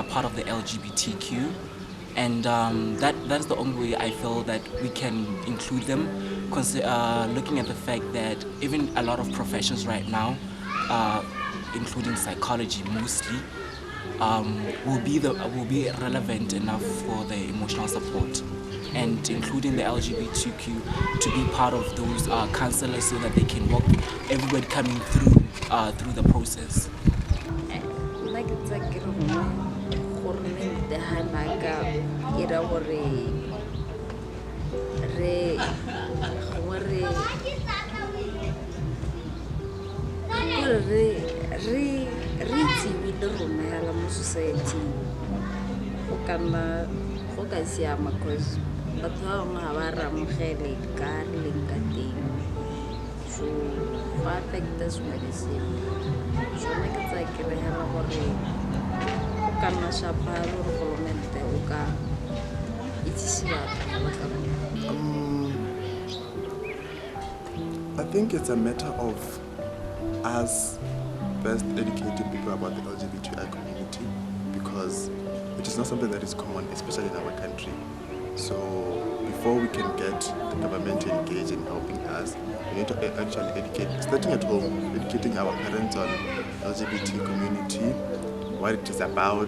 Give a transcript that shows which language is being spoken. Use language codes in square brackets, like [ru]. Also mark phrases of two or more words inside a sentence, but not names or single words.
[en] part of the LGBTQ, and that's the only way I feel that we can include them, looking at the fact that even a lot of professions right now, including psychology mostly, will be relevant enough for the emotional support, and including the LGBTQ to be part of those counselors so that they can walk everybody coming through the process. Like it's like [tn] re tsebile rona hela mo society go ka siama cause batho ba bangwe ga ba re amogele ka re leng ka teng, so go affecta sengwe le sengwe. So nna ke tsa ke re hela gore ka nna shapa le gore golomente o ka itsise batho ba ka bona? [en] I think it's a matter of us first educating people about the LGBTI community, because it is not something that is common, especially in our country. So before we can get the government to engage in helping us, we need to actually educate, starting at home, educating our parents on LGBT community, what it is about.